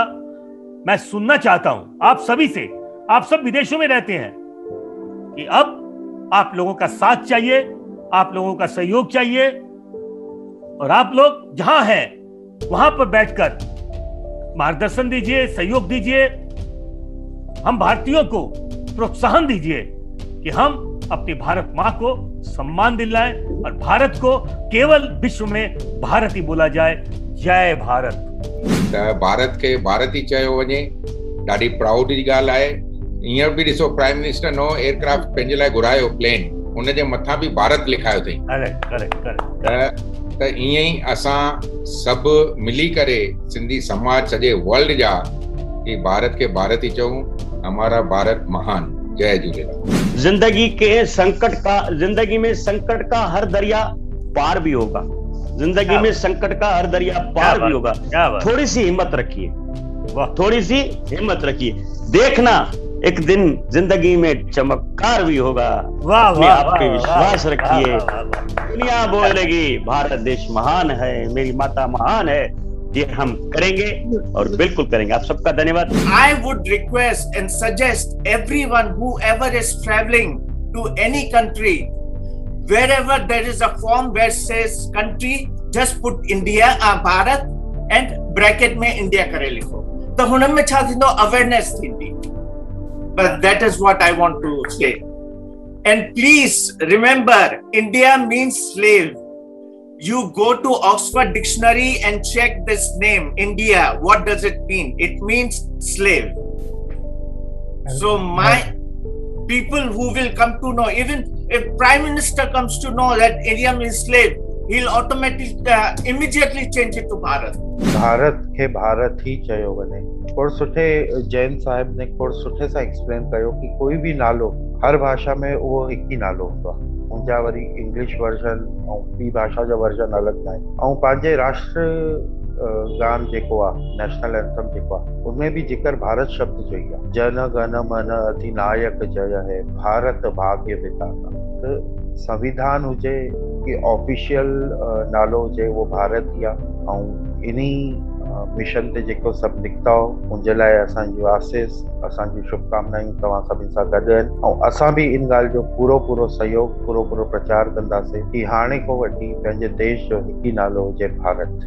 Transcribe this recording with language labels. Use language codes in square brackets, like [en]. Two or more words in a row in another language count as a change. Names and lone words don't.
[hi] मैं सुनना चाहता हूं आप सभी से, आप सब विदेशों में रहते हैं, कि अब आप लोगों का साथ चाहिए, आप लोगों का सहयोग चाहिए, और आप लोग जहां हैं वहां पर बैठकर मार्गदर्शन दीजिए, सहयोग दीजिए। हम भारतीयों को प्रोत्साहन दीजिए कि हम अपनी भारत मां को सम्मान दिलाएं और भारत को केवल विश्व में भारत ही बोला जाए। जय भारत। [sd] भारत के भारत ही चयो वञे, ॾाढी प्राउड जी ॻाल्हि आहे। हींअर बि ॾिसो, [en] prime minister [sd] नओं एयरक्राफ्ट पंहिंजे लाइ घुरायो, प्लेन, उनजे मथां बि भारत लिखायो अथई। त ईअं ई असां सभु मिली करे सिंधी समाज सॼे वर्ल्ड जा कि भारत के भारत ही चऊं, [hi] हमारा भारत महान। [sd] जय झूलेलाल। [hi] जिंदगी में संकट का हर दरिया पार भी होगा। जिंदगी में संकट का हर दरिया पार भी होगा। थोड़ी सी हिम्मत रखिए, थोड़ी सी हिम्मत रखिए। देखना एक दिन जिंदगी में चमत्कार भी होगा। अपने आप पे विश्वास रखिए। दुनिया बोलेगी भारत देश महान है, मेरी माता महान है। ये हम करेंगे और बिल्कुल करेंगे। आप सबका धन्यवाद। [en] I would request and suggest everyone whoever is traveling to any country, wherever there is a form where says country, just put India, Bharat and bracket में India [sd] करे लिखो। तो हुन में छा थींदो, awareness थींदी। [en] But that is what I want to say. And please remember, India means slave. You go to Oxford Dictionary and check this name, India. What does it mean? It means slave. So my people who will come to know, even if Prime Minister comes to know that India means slave, he'll automatically immediately change it to Bharat. [sd] भारत के भारत ही चयो वञे। खोड़ सुठे जैन साहिब ने खोड़ सुठे सां एक्सप्लेन कयो कि [hi] कोई भी [sd] नालो हर भाषा में उहो हिकु ई नालो हूंदो आहे। मुंहिंजा वरी [en] English version [sd] ऐं ॿी भाषा जो वर्जन अलॻि न आहे। ऐं पंहिंजे राष्ट्र गान जेको आहे, [en] national anthem [sd] जेको आहे, उनमें बि जिक्र भारत शब्द जो ई आहे। [bn] জন গণ মন অধিনায়ক জয় হে, ভারত ভাগ্য বিধাতা। [sd] त संविधान हुजे कि ऑफिशियल नालो हुजे, उहो भारत ई आहे। ऐं इन्ही मिशन ते जेको सभु निकिता हो, उनजे लाइ असांजी आसीस, असांजी शुभकामनायूं तव्हां सभिनी सां गॾु आहिनि। ऐं असां बि इन ॻाल्हि जो पूरो सहयोग, पूरो प्रचार कंदासीं कि हाणे खां वठी पंहिंजे देश जो हिकु ई नालो हुजे, भारत।